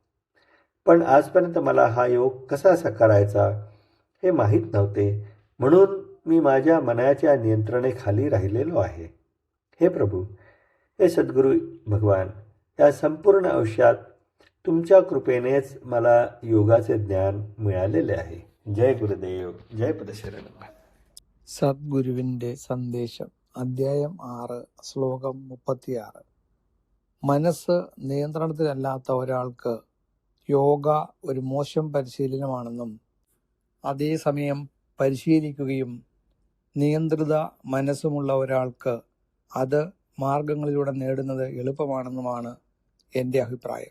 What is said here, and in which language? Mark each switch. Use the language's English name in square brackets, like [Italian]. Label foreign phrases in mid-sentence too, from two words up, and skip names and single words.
[Marathi] पण आजपर्यंत मला हा योग कसा करायचा हे माहीत नव्हते, म्हणून मी माझ्या मनाच्या नियंत्रणेखाली राहिलेलो आहे. हे प्रभू, हे सद्गुरू भगवान, या संपूर्ण आयुष्यात तुमच्या कृपेनेच मला योगाचे ज्ञान मिळालेले आहे. [Malayalam] ജയ ഗുരുദേവ്, ജയ പദശരണം. സദ്ഗുരുവിൻ്റെ സന്ദേശം, അദ്ധ്യായം 6, ശ്ലോകം 36. മനസ്സ് നിയന്ത്രണത്തിലല്ലാത്ത ഒരാൾക്ക് യോഗ ഒരു മോശം പരിശീലനമാണെന്നും അതേസമയം പരിശീലിക്കുകയും നിയന്ത്രിത മനസ്സുമുള്ള ഒരാൾക്ക് അത് മാർഗങ്ങളിലൂടെ നേടുന്നത് എളുപ്പമാണെന്നുമാണ് എൻ്റെ അഭിപ്രായം.